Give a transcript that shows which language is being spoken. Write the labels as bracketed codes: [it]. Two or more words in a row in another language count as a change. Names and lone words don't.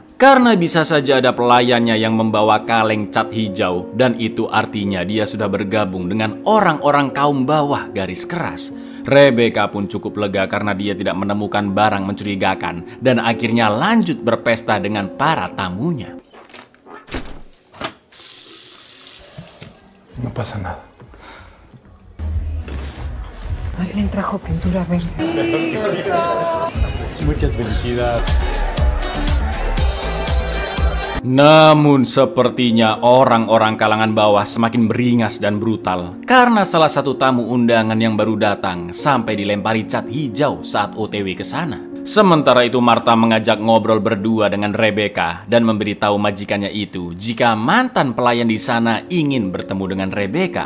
[id] Karena bisa saja ada pelayannya yang membawa kaleng cat hijau dan itu artinya dia sudah bergabung dengan orang-orang kaum bawah garis keras. Rebecca pun cukup lega karena dia tidak menemukan barang mencurigakan dan akhirnya lanjut berpesta dengan para tamunya. [es] No pasa nada. Alguien trajo pintura verde. Muchas felicidades. [id] Namun sepertinya orang-orang kalangan bawah semakin beringas dan brutal karena salah satu tamu undangan yang baru datang sampai dilempari cat hijau saat OTW ke sana. Sementara itu Martha mengajak ngobrol berdua dengan Rebecca dan memberitahu majikannya itu jika mantan pelayan di sana ingin bertemu dengan Rebecca.